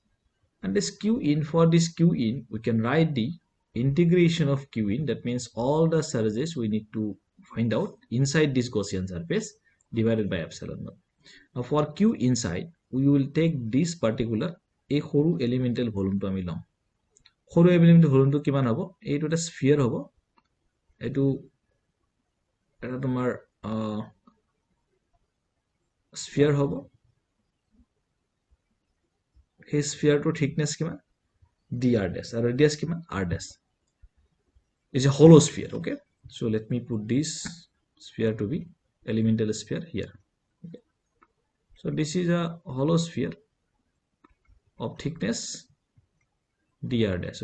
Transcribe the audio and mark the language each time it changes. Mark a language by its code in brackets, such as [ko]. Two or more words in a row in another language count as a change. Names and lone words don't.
[en] And this q in, for this q in, we can write the integration of q in, that means all the charges we need to find out inside this Gaussian surface divided by epsilon naught. Now for q inside, we will take this particular a সৰু elemental volume to [as] আমি লম. সৰু [en] elemental volume [as] to কিমান হ'ব? এইটো এটা sphere হ'ব. এইটো এটা তোমাৰ sphere হ'ব. সেই sphere to thickness কিমান? [en] dr dash, and radius কিমান? r dash. Is a hollow sphere. Okay, so let me put this sphere to be elemental sphere here. Okay, so this is a hollow sphere of thickness dr dash.